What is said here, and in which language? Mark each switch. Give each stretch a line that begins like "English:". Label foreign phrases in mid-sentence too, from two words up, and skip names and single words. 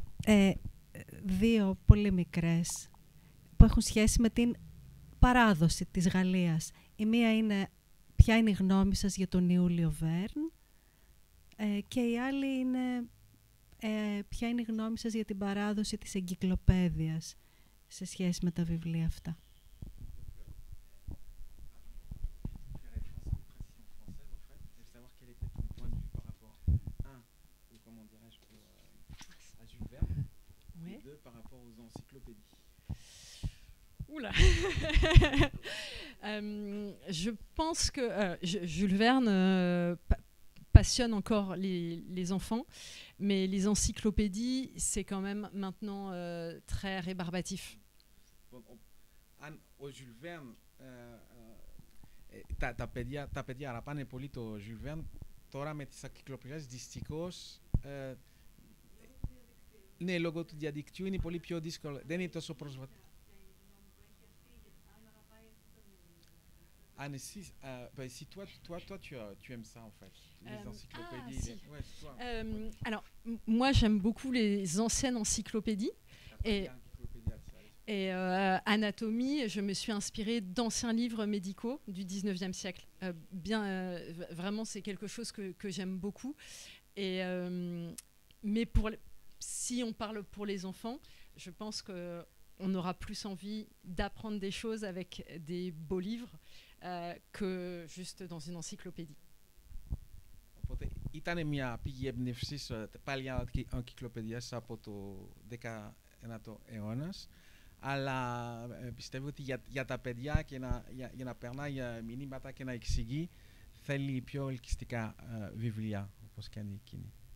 Greek: Δύο πολύ μικρές που έχουν σχέση με την παράδοση της Γαλλίας. Η μία είναι ποια είναι η γνώμη σας για τον Ιούλιο Βέρν και η άλλη είναι ποια είναι η γνώμη σας για την παράδοση της εγκυκλοπαίδειας σε σχέση με τα βιβλία αυτά.
French: Oula. Je pense que Jules Verne passionne encore les enfants, mais les encyclopédies, c'est quand même maintenant très rébarbatif.
Greek: Ο Jules Verne, τα παιδιά αγαπάνε πολύ το Jules Verne. Τώρα με τις ενcyclopédies δυστυχώς, ναι, λόγω του διαδικτύου είναι πολύ πιο δύσκολο. Δεν είναι τόσο πρόσβατο.
French: Anne-Cisse, si toi tu aimes ça en fait, les encyclopédies. Si. Ouais, toi. Alors, moi j'aime beaucoup les anciennes encyclopédies. Et anatomie, je me suis inspirée d'anciens livres médicaux du 19e siècle. Vraiment, c'est quelque chose que j'aime beaucoup. Mais si on parle pour les enfants, je pense qu'on aura plus envie d'apprendre des choses avec des beaux livres que juste dans une encyclopédie.
Greek: Οπότε ήταν μια πηγή έμπνευσης πάλι ενcyclopédias από το 19ο αιώνα. Αλλά πιστεύω ότι για τα παιδιά και για να περνάει μηνύματα και να εξηγεί θέλει πιο ελκυστικά βιβλία, όπως κάνει εκείνη.